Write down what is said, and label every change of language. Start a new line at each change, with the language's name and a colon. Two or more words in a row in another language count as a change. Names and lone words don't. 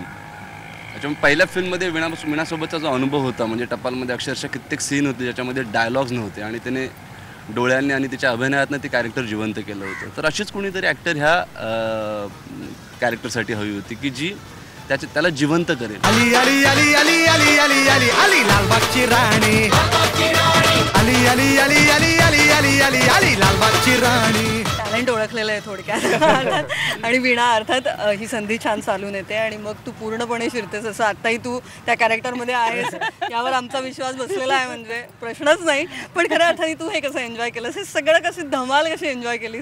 Marathi: त्याच्यामुळे पहिल्या फिल्ममध्ये वीणासोबतचा जो अनुभव होता, म्हणजे टपालमध्ये अक्षरशः कित्येक सीन होते ज्याच्यामध्ये डायलॉग्स नव्हते आणि त्याने डोळ्यांनी आणि तिच्या अभिनयातनं ते कॅरेक्टर जिवंत केलं होतं। तर अशीच कोणीतरी ॲक्टर ह्या कॅरेक्टरसाठी हवी होती की जी त्याला जिवंत करेल। अली अली अली अली अली अली अली अली लालबागची राणी, अली अली अली अली अली अली अली अली लालबागची राणी। टॅलेंट ओळखलेलं आहे थोडक्यात। आणि वीणा अर्थात ही संधी छान चालून येते आणि मग तू पूर्णपणे शिरतेस, असं आत्ताही तू त्या कॅरेक्टरमध्ये आहेस यावर आमचा विश्वास बसलेला आहे, म्हणजे प्रश्नच नाही। पण खऱ्या अर्थाने तू हे कसं एन्जॉय केलंस, हे सगळं कशी धमाल कशी एन्जॉय केलीस?